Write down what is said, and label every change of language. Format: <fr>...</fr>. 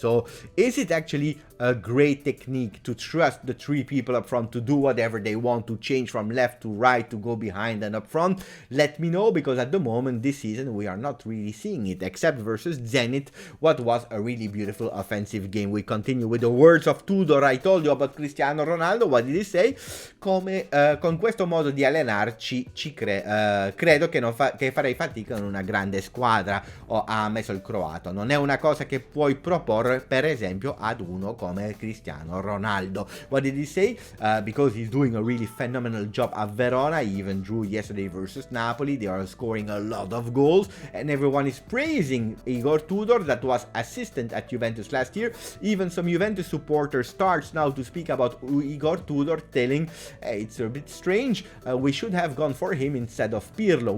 <en>So is it actually a great technique to trust the 3 people up front to do whatever they want, to change from left to right, to go behind and up front? Let me know, because at the moment this season we are not really seeing it, except versus Zenit, what was a really beautiful offensive game. We continue with the words of Tudor. I told you about Cristiano Ronaldo. What did he say?</en> <it>Come con questo modo di allenarci credo che farei fatica in una grande squadra, ha messo il croato. Non è una cosa che puoi proporre per esempio ad uno come Cristiano Ronaldo.</it> <en>What did he say? Because he's doing a really phenomenal job at Verona. He even drew yesterday versus Napoli. They are scoring a lot of goals and everyone is praising Igor Tudor, that was assistant at Juventus last year. Even some Juventus supporters starts now to speak about Igor Tudor, telling, hey, it's a bit strange, we should have gone for him instead of Pirlo.</en>